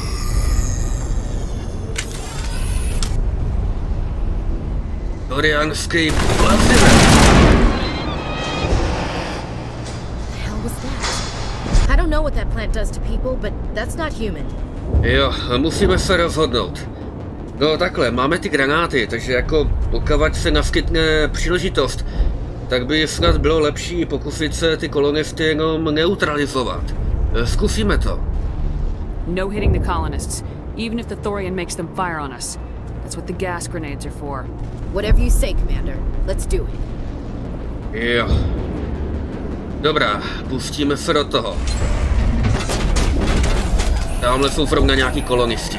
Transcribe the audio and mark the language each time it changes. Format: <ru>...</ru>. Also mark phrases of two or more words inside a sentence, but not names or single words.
<cs>Torianský plazivec.</cs> <en>I don't know what that plant does to people, but that's not human.</en> <cs>Jo, musíme se rozhodnout. No takhle, máme ty granáty, takže jako pokud se naskytne příležitost, tak by snad bylo lepší pokusit se ty kolonisty jenom neutralizovat. Zkusíme to.</cs> <en>No hitting the colonists, even if the Thorian makes them fire on us. That's what the gas grenades are for. Whatever you say, Commander. Let's do it.</en> <cs>Jo. Dobrá, pustíme se do toho. Tamhle jsou zrovna nějaký kolonisti.</cs>